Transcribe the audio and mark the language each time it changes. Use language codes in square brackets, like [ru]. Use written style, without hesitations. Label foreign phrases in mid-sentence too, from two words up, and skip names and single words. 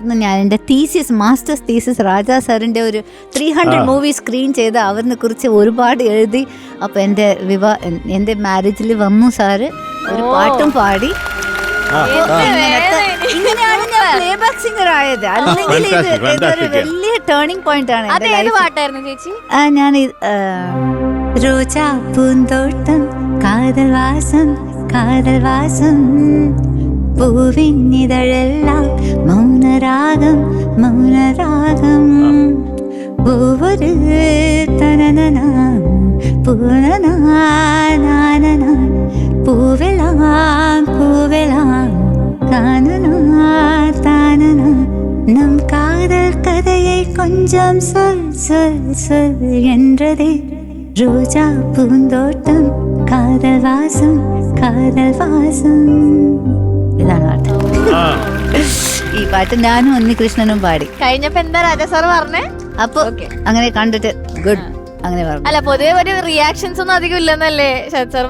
[ml] ഞാൻ എൻ്റെ തീസിസ്, [en] masters thesis [ml] രാജാ സാറിൻ്റെ ഒരു 300 [en] movie screen [ml] ചെയ്ത് അവരിനെ കുറിച്ച് ഒരുപാട് എഴുതി. അപ്പോൾ എൻ്റെ മാരേജിൽ വന്നു സാറ്, ഒരു പാട്ടും പാടി. ഇങ്ങനെയാണ് ഞാൻ [en] play back singer [ml] ആയത്. അല്ലെങ്കിൽ ഇതൊരു വലിയ [en] turning point [ml] ആണ് എൻ്റെ ലൈഫിൽ. [ta] ഞാൻ ரோஜா பூந்தோட்டம் காதல் வாசம் காதல் வாசம் பூவின் இதழெல்லாம் மௌனராகம் மௌனராகம் ஒவ்வொரு தனனனா பூனனா நானனா பூவெல்லாம் பூவெல்லாம் தானனா தானனா நம் காதல் கதையை கொஞ்சம் சொல் சொல் சொல் என்றதே ரோஜா பூந்தோட்டம் காதல் வாசம் காதல் வாசம். [ml] ഇതാണ് പാട്ട്. ഈ പാട്ട് ഞാനും ഉണ്ണികൃഷ്ണനും പാടി കഴിഞ്ഞപ്പോ എന്താ രാജാ സാർ പറഞ്ഞേ? അപ്പൊ അങ്ങനെ കണ്ടിട്ട് ഗുഡ് അങ്ങനെ പറഞ്ഞു. അല്ല, പൊതുവെ ഒരു റിയാക്ഷൻസ് ഒന്നും അധികം ഇല്ലെന്നല്ലേ ശരത് സാർ?